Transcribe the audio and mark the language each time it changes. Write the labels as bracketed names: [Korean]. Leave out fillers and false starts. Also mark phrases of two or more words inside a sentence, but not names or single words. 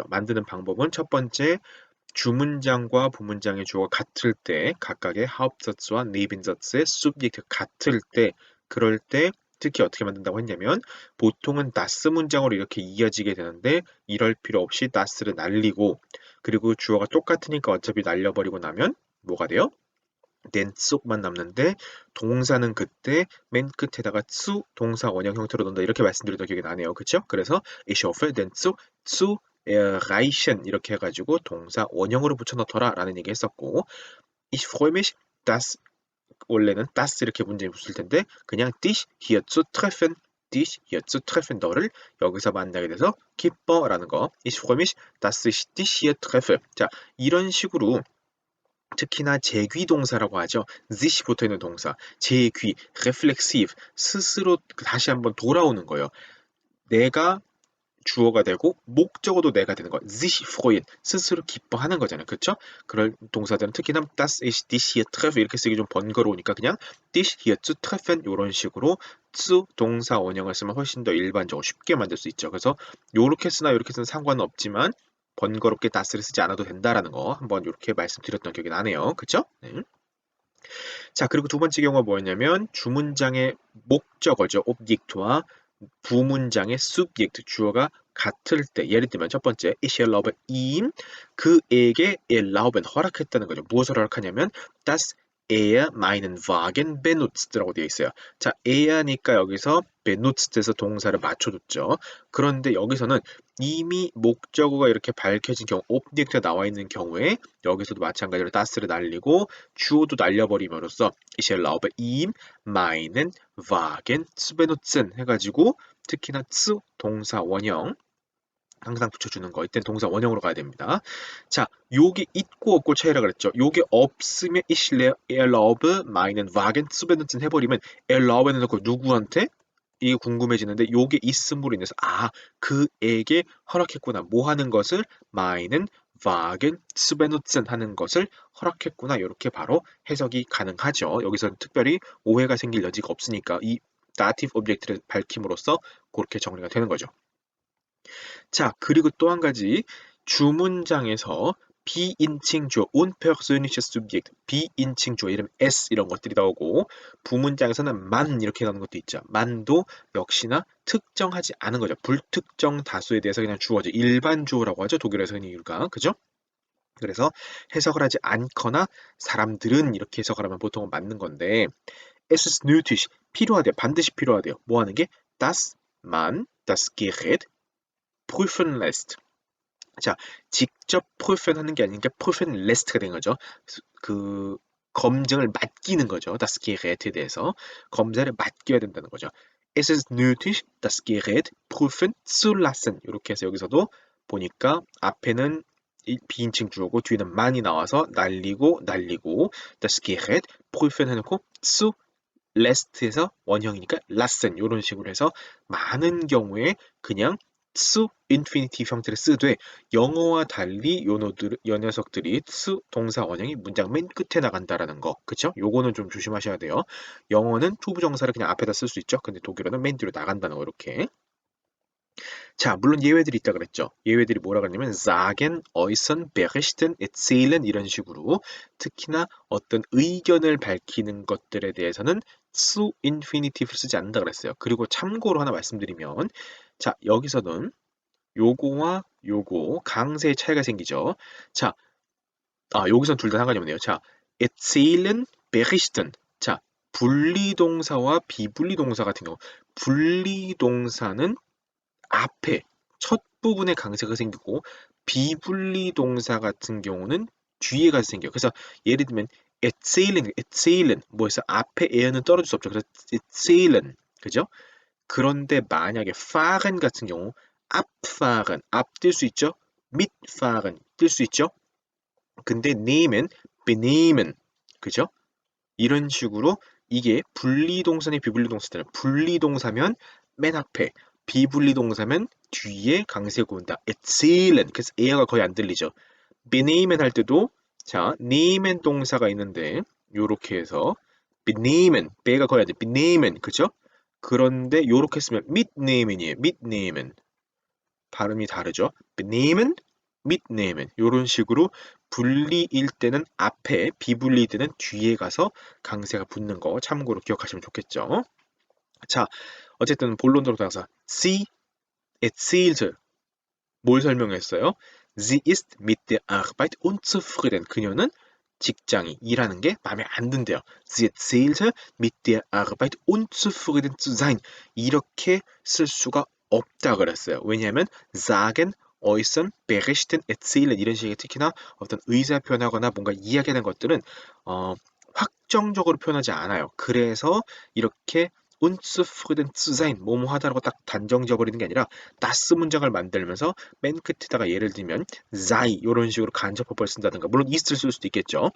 [Korean] 만드는 방법은 첫 번째, 주문장과 부문장의 주어가 같을 때 각각의 Hauptsatz와 Nebensatz의 Subject 같을 때, 그럴 때 특히 어떻게 만든다고 했냐면 보통은 das 문장으로 이렇게 이어지게 되는데 이럴 필요 없이 das를 날리고, 그리고 주어가 똑같으니까 어차피 날려버리고 나면 뭐가 돼요? [German] den Zug [Korean] 만 남는데 동사는 그때 맨 끝에다가 zu 동사 원형 형태로 넣는다 이렇게 말씀드렸던 기억이 나네요. 그쵸? 그래서 [German] ich hoffe den Zug zu erreichen [Korean] 이렇게 해가지고 동사 원형으로 붙여넣더라 라는 얘기 했었고, [German] ich freue mich dass, [Korean] 원래는 das 이렇게 문장이 붙을 텐데 그냥 [German] dich hier zu treffen, dich hier zu treffen, [Korean] 너를 여기서 만나게 돼서 기뻐라는 거. [German] ich freue mich dass ich dich hier treffe. [Korean] 자, 이런 식으로 특히나 제귀동사라고 하죠. sich 붙어있는 동사, 제귀, reflexive, 스스로 다시 한번 돌아오는 거예요. 내가 주어가 되고 목적어도 내가 되는 거. [German] sich freuen, [Korean] 스스로 기뻐하는 거잖아요. 그렇죠? 그럴 동사들은 특히나 [German] das ich dich hier treffe [Korean] 이렇게 쓰기 좀 번거로우니까 그냥 [German] dich hier zu treffen [Korean] 이런 식으로 zu 동사 원형을 쓰면 훨씬 더 일반적으로 쉽게 만들 수 있죠. 그래서 요렇게 쓰나 요렇게 쓰는 상관은 없지만 번거롭게 das를 쓰지 않아도 된다라는 거 한번 이렇게 말씀드렸던 기억이 나네요. 그쵸? 네. 자, 그리고 두 번째 경우가 뭐였냐면 주문장의 목적어죠. object와 부문장의 subject, 주어가 같을 때, 예를 들면 첫 번째 [German] ich erlaube ihm, [Korean] 그에게 erlauben, 허락했다는 거죠. 무엇을 허락하냐면 [German] dass meinen Wagen benutzt [Korean] 라고 되어 있어요. 자, er니까 여기서 benutzt에서 동사를 맞춰줬죠. 그런데 여기서는 이미 목적어가 이렇게 밝혀진 경우, object가 나와 있는 경우에 여기서도 마찬가지로 das를 날리고 주어도 날려버림으로써 [German] ich erlaube ihm meinen Wagen zu benutzen [Korean] 해가지고 특히나 zu 동사 원형 항상 붙여주는 거. 이때는 동사 원형으로 가야 됩니다. 자, 요게 있고 없고 차이라 그랬죠. 요게 없으면 [German] ich erlaube meinen Wagen zu benutzen [Korean] 해버리면 erlaube는 넣고 누구한테? 이게 궁금해지는데 요게 있음으로 인해서 그에게 허락했구나. 뭐 하는 것을? [German] meinen Wagen zu benutzen [Korean] 하는 것을 허락했구나. 이렇게 바로 해석이 가능하죠. 여기서는 특별히 오해가 생길 여지가 없으니까 이 [English] dative object [Korean] 를 밝힘으로써 그렇게 정리가 되는 거죠. 자, 그리고 또 한 가지 주문장에서 비인칭주어, [German] unpersönliches Subjekt, [Korean] 비인칭주어, 이름 s 이런 것들이 나오고 부문장에서는 만 이렇게 나오는 것도 있죠. 만도 역시나 특정하지 않은 거죠. 불특정 다수에 대해서 그냥 주어죠. 일반 주어라고 하죠. 독일에서 흔히 이유가 그죠? 그래서 해석을 하지 않거나 사람들은 이렇게 해석을 하면 보통은 맞는 건데 [German] es ist nötig, [Korean] 필요하대요. 반드시 필요하대요. 뭐 하는 게? [German] dass man das Gerät prüfen lässt. [Korean] 자, 직접 prüfen하는 게 아닌 게 [German] prüfen lässt [Korean] 가 된 거죠. 그 검증을 맡기는 거죠. [German] das Gerät [Korean] 에 대해서 검사를 맡겨야 된다는 거죠. [German] Es ist nötig, das Gerät prüfen zu lassen. [Korean] 이렇게 해서 여기서도 보니까 앞에는 비인칭 주어고 뒤에는 man이 나와서 날리고 [German] das Gerät prüfen [Korean] 해놓고 [German] zu lässt [Korean] 에서 원형이니까 lassen 이런 식으로 해서 많은 경우에 그냥 수 인피니티브 형태를 쓰되 영어와 달리 요 녀석들이 수 동사 원형이 문장 맨 끝에 나간다라는 거. 그쵸? 요거는 좀 조심하셔야 돼요. 영어는 투부정사를 그냥 앞에다 쓸 수 있죠. 근데 독일어는 맨 뒤로 나간다는 거 이렇게. 자, 물론 예외들이 있다 그랬죠. 예외들이 뭐라 그랬냐면 [German] sagen, äußern, berichten, erzählen [Korean] 이런 식으로 특히나 어떤 의견을 밝히는 것들에 대해서는 zu 인피니티브를 쓰지 않는다 그랬어요. 그리고 참고로 하나 말씀드리면 자, 여기서는 요거와 요거 강세의 차이가 생기죠. 자, 여기선 둘 다 상관이 없네요. 자, [German] erzählen, berichten. [Korean] 자, 분리동사와 비분리동사 같은 경우 분리동사는 앞에 첫 부분에 강세가 생기고 비분리동사 같은 경우는 뒤에 가서 생겨요. 그래서 예를 들면 erzählen 뭐해서 앞에 에어는 떨어질 수 없죠. 그래서 erzählen 그죠? 그런데 만약에 fahren 같은 경우 abfahren, 앞뛸 수 있죠? mitfahren, 뛸 수 있죠? 근데 [German] nehmen, benehmen, [Korean] 그죠? 이런 식으로 이게 분리동사니 비분리동사잖아요. 분리동사면 맨 앞에, 비분리동사면 뒤에 강세가 온다. erzählen, 그래서 에어가 거의 안 들리죠. benehmen 할 때도 자, nehmen 동사가 있는데 요렇게 해서 benehmen, 배가 거의 안 돼. benehmen, 그죠? 그런데 요렇게 쓰면 mitnehmen이에요. mitnehmen. 발음이 다르죠. [German] benehmen, mitnehmen. [Korean] 요런 식으로 분리일 때는 앞에, 비분리일 때는 뒤에 가서 강세가 붙는 거 참고로 기억하시면 좋겠죠. 자, 어쨌든 본론으로 돌아가서 [German] sie erzählte [Korean] 뭘 설명했어요? [German] Sie ist mit der Arbeit unzufrieden. [Korean] 그녀는 직장이 일하는 게 마음에 안 든대요. [German] Sie erzählte mit der Arbeit unzufrieden zu sein. [Korean] 이렇게 쓸 수가 없다 그랬어요. 왜냐하면 [German] sagen, äußern, berichten, erzählen [Korean] 이런 식의 특히나 어떤 의사 표현하거나 뭔가 이야기하는 것들은 확정적으로 표현하지 않아요. 그래서 이렇게 [German] unzufrieden zu sein, [Korean] 뭐뭐 하다라고 딱 단정 지어버리는 게 아니라 das 문장을 만들면서 맨 끝에다가 예를 들면 sei 이런 식으로 간접어법을 쓴다든가 물론 is를 쓸 수도 있겠죠.